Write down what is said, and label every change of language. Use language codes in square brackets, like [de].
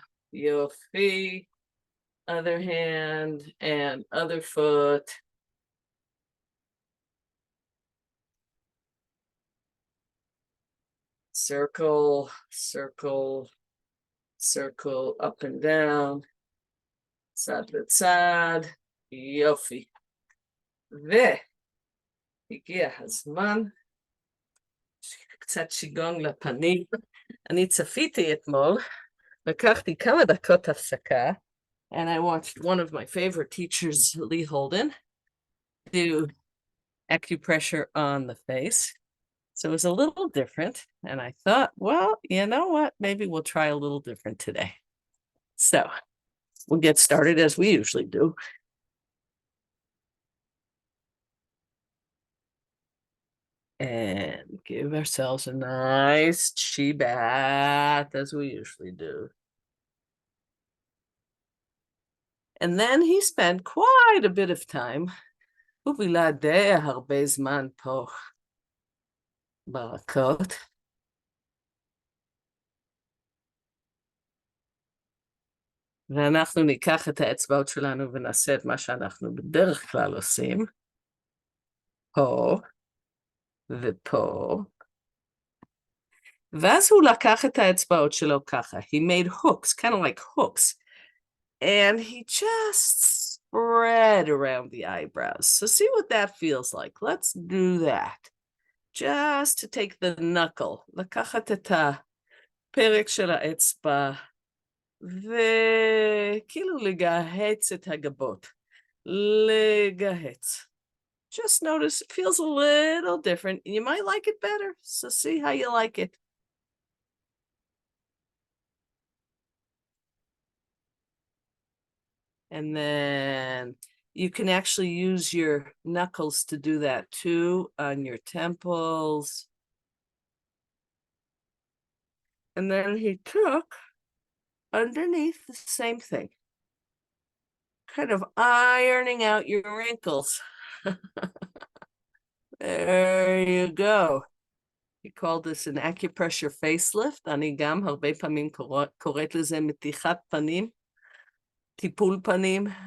[en] Your feet, other hand, and other foot. Circle, circle, circle, up and down, [he] צד לצד, יופי. והגיע הזמן, קצת שיגונג לפנים. אני צפיתי אתמול, לקחתי כמה דקות הפסקה, [en] and I watched one of my favorite teachers, Lee Holden, do acupressure on the face. So it was a little different, and I thought, well, you know what? Maybe we'll try a little different today. So we'll get started as we usually do. And give ourselves a nice chi bath as we usually do. And then he spent quite a bit of time, [he] הוא בילה די הרבה זמן פה ברכות. ואנחנו ניקח את האצבעות שלנו ונעשה את מה שאנחנו בדרך כלל עושים. פה ופה. ואז הוא לקח את האצבעות שלו ככה. [en] He made hooks, kind of like hooks. And he just spread around the eyebrows. So see what that feels like. Let's do that. Just to take the knuckle. [he] לקחת את הפרק של האצבע, וכאילו לגהץ את הגבות. לגהץ. [en] Just notice it feels a little different. You might like it better, so see how you like it. And then you can actually use your knuckles to do that too on your temples. And then he took underneath the same thing, kind of ironing out your wrinkles. There you go. He called this an acupressure facelift. [he] אני גם הרבה פעמים קוראת לזה מתיחת פנים, טיפול פנים.